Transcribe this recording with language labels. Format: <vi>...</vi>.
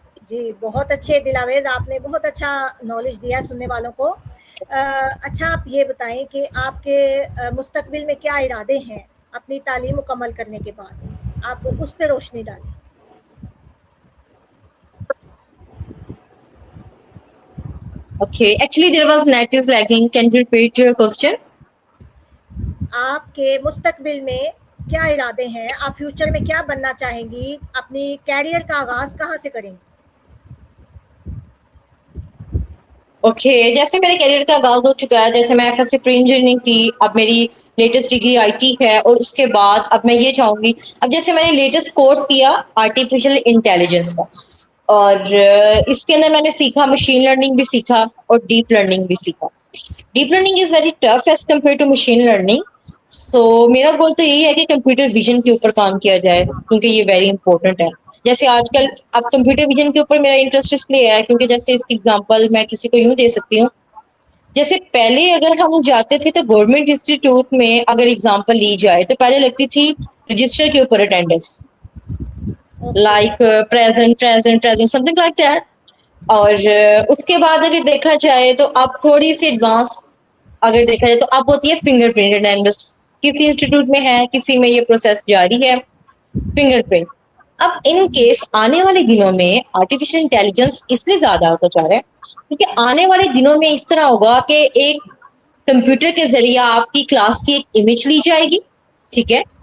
<ur>جی بہت اچھے دلاویز, آپ نے بہت اچھا نالج دیا سننے والوں کو. اچھا آپ یہ بتائیں کہ آپ کے مستقبل میں کیا ارادے ہیں اپنی تعلیم مکمل کرنے کے بعد, آپ اس پہ روشنی ڈالیں.</ur> <en>Okay, actually there was net is lagging. Can you repeat your question?</en> <ur>آپ کے مستقبل میں کیا ارادے ہیں, آپ فیوچر میں کیا بننا چاہیں گی, اپنی کیریئر کا آغاز کہاں سے کریں گی؟ اوکے, جیسے میرے کیریئر کا آغاز ہو چکا ہے, جیسے میں FSC پری انجینئرنگ کی, اب میری لیٹسٹ ڈگری IT ہے, اور اس کے بعد اب میں یہ چاہوں گی, اب جیسے میں نے لیٹسٹ کورس کیا آرٹیفیشیل انٹیلیجنس کا, اور اس کے اندر میں نے سیکھا مشین لرننگ بھی سیکھا اور ڈیپ لرننگ بھی سیکھا.</ur> <en>Deep learning is very tough as compare to machine learning.</en> <ur>سو میرا گول تو یہی ہے کہ کمپیوٹر ویژن کے اوپر کام کیا جائے, کیونکہ یہ ویری امپورٹنٹ ہے. جیسے آج کل اب کمپیوٹر ویژن کے اوپر میرا انٹرسٹ اس لیے ہے کیونکہ جیسے اس کی ایگزامپل میں کسی کو یوں دے سکتی ہوں, جیسے پہلے اگر ہم جاتے تھے تو گورنمنٹ انسٹیٹیوٹ میں اگر ایگزامپل لی جائے تو پہلے لگتی تھی رجسٹر کے اوپر attendance, okay.</ur> <en>Like present something like that.</en> <ur>اور اس کے بعد اگر دیکھا جائے تو اب تھوڑی سی ایڈوانس اگر دیکھا جائے تو اب ہوتی ہے فنگر پرنٹ اٹینڈنس. کسی انسٹیٹیوٹ میں ہے, کسی میں یہ پروسیس جاری ہے, فنگر پرنٹ. اب ان کیس آنے والے دنوں میں آرٹیفیشیل انٹیلیجنس اس لیے زیادہ ہوتا جا رہا ہے کیونکہ آنے والے دنوں میں اس طرح ہوگا کہ ایک کمپیوٹر کے ذریعے آپ کی کلاس کی ایک امیج لی جائے گی, ٹھیک ہے.</ur>